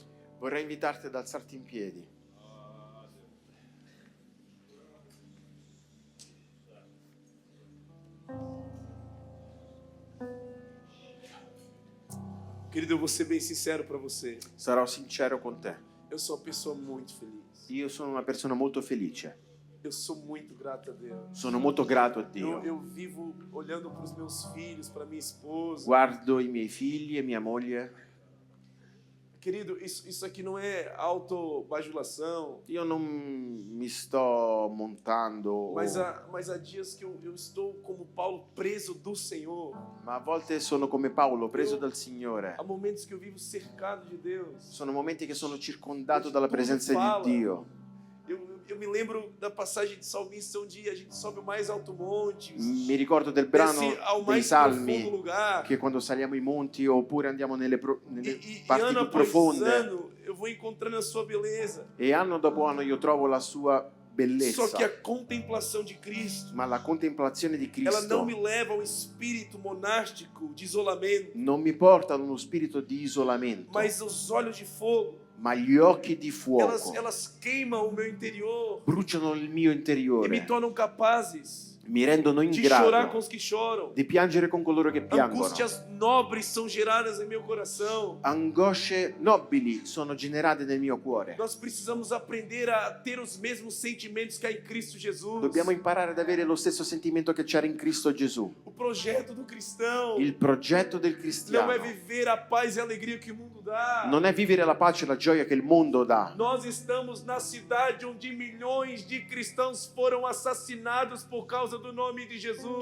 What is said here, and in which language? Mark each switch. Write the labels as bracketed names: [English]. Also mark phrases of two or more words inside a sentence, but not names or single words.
[Italian] Vorrei invitarti ad alzarti in piedi. [Portuguese] Querido, eu vou ser bem sincero para você. [Italian] Sarò sincero con te. [Portuguese] Eu sou uma pessoa muito feliz. [Italian] Io sono una persona molto felice. [Portuguese] Eu sou muito grato a Deus. [Italian] Sono molto grato a Dio. [Portuguese] Eu vivo olhando para os meus filhos, para minha esposa. [Italian] Guardo i miei figli e mia moglie [Portuguese] Querido, isso aqui não é autobajulação, [Italian] Io non mi sto montando, [Portuguese] mas há dias que eu estou como Paulo preso do Senhor. [Italian] ma a volte sono come Paolo, preso dal Signore. [Portuguese] Há momentos que eu vivo cercado de Deus. [Italian] Sono momenti che sono circondato dalla presenza di Dio. [Portuguese] Eu me lembro da passagem de salmista onde a gente sobe o mais alto monte, [Italian] Mi ricordo del brano [Portuguese] desce ao [Italian] dei [Portuguese] mais profundo [Italian] Salmi [Portuguese] lugar. [Italian] che quando saliamo i monti oppure andiamo nelle [Portuguese] E [Italian] parti [Portuguese] ano [Italian] più [Portuguese] após [Italian] profonde [Portuguese] ano eu vou encontrando a sua beleza. [Italian] e anno dopo anno io trovo la sua bellezza. [Portuguese] Só que a contemplação de Cristo, [Italian] Ma la contemplazione di [Portuguese] ela não [Italian] Cristo [Portuguese] me leva ao espírito monástico de isolamento, [Italian] non mi porta ad uno spirito di isolamento, [Portuguese] mas os olhos de fogo, [Italian] ma gli occhi di fuoco [Portuguese] elas queimam o meu interior [Italian] bruciano il mio [Portuguese] e me [Italian] interiore, [Portuguese] tornam capazes [Italian] mi rendono in [Portuguese] de chorar com [Italian] grado [Portuguese] os que choram. [Italian] di piangere con coloro che piangono. [Portuguese] Angústias nobres são geradas em meu coração. [Italian] Angosce nobili sono generate nel mio cuore. [Portuguese] Nós precisamos aprender a ter os mesmos sentimentos que há em Cristo Jesus. [Italian] Dobbiamo imparare ad avere lo stesso sentimento che c'era in Cristo Gesù. [Portuguese] O projeto do cristão [Italian] Il progetto del [Portuguese] não [Italian] cristiano [Portuguese] é viver a paz e a alegria que o mundo dá. [Italian] non è vivere la pace e la gioia che il mondo dà. [Portuguese] Nós estamos na cidade onde milhões de cristãos foram assassinados por causa do nome de Jesus.